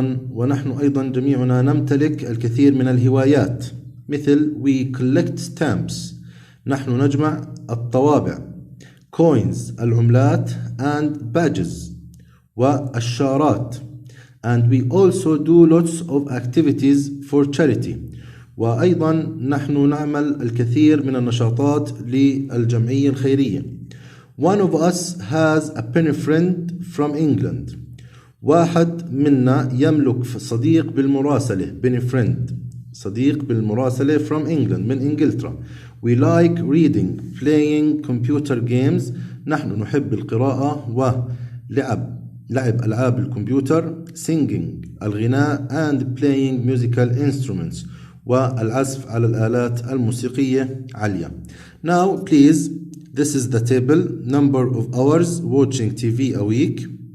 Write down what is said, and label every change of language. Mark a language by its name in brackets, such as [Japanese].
[Arabic] ونحن أيضا جميعنا نمتلك الكثير من الهوايات. مثل [English] we collect stamps. [Arabic] نحن نجمع الطوابع. coins العملات and badges والشارات. [English] And we also do lots of activities for charity. [Arabic] وأيضا نحن نعمل الكثير من النشاطات للجمعية الخيرية. [English] One of us has a pen friend from England. [Arabic] واحد منا يملك صديق بالمراسلة. [English] pen friend [Arabic] صديق بالمراسلة [English] from England [Arabic] من إنجلترا. [English] We like reading, playing computer games. [Arabic] نحن نحب القراءة ولعب ألعاب الكمبيوتر. [English] singing [Arabic] الغناء [English] and playing musical instruments [Arabic] والعزف على الآلات الموسيقية عالية. [English] Now please, this is the table. Number of hours watching TV a week.